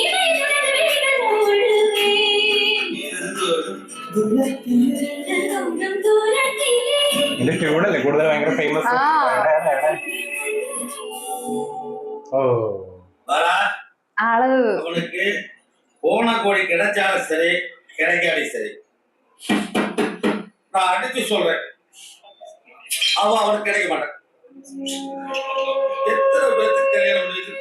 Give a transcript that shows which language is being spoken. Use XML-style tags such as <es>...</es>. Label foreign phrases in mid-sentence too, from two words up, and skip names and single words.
<ta>இது</ta> <ml>ഇത് ട്യൂണല്ലേ കൂടുതൽ ഭയങ്കര ഫേമസ്. ആ. ഓ</ml> <ta>பாரா</ta> <ml>ആള്</ml> <ta>அவனுக்கு போன கோடி கிடைச்சாலும் சரி கிடைக்காட்டி சரி நான் அடிச்சு சொல்றேன் அவனுக்கு கிடைக்க மாட்டான். எத்தனை பேருக்கு கல்யாணம் பண்ணி வச்சிருக்கேன்.</ta>